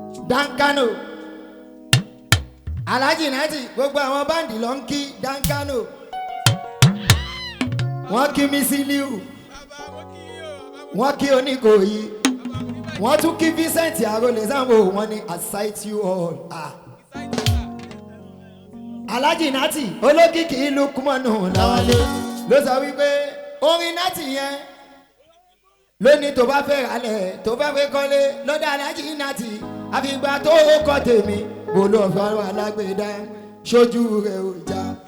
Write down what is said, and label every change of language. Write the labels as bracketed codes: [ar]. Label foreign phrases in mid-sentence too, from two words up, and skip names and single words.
[yo] Dankano. Alhaji Inati, gbogbo àwọn báǹdì ló ń kí Dankano. Wọ́n kí Misiliu. Wọ́n kí Oníkòyí. Wọ́n tún kí Vincent Arole Sambo, wọ́n ní, [en] "I cite you all." Ah. [yo] Alhaji Inati, olókìkí Lukumanu Lawale ló sọ wípé orin Inati yẹn ló ní tó bá fẹ́ ralẹ̀, tó bá fẹ́ kọ́lé, lọ́dọ̀ Alhaji Inati, àfìgbà tó kọ́ tèmi, mo lọ fẹ́ wà lágbèdá, ṣojú rẹ̀ ò já.